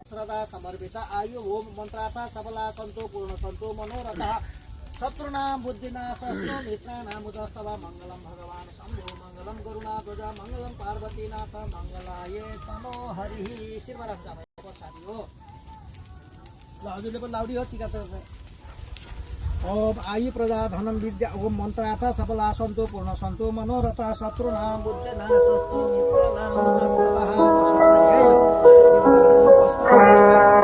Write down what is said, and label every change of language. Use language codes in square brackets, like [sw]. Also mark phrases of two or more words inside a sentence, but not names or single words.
[sa] सर्वदा समर्पिता आयु ओम मन्त्रार्थ सबला सन्तु पूर्ण सन्तु मनोरथ शत्रुनां बुद्धिनाशस्तु मित्राणां उदस्तव मङ्गलं भगवान् शम्भो मङ्गलं गरुणाध्वज मङ्गलं पार्वतीनाथ मङ्गलाय तनो हरिः शिवराम [ne] साथी हो ल हजुरले पनि लाउडी हो टिका त [sa] ओम आयु प्रजा धनम विद्या ओम मन्त्रार्थ सबला सन्तु पूर्ण सन्तु मनोरथ शत्रुनां बुद्धिनाशस्तु मित्राणां उदस्तव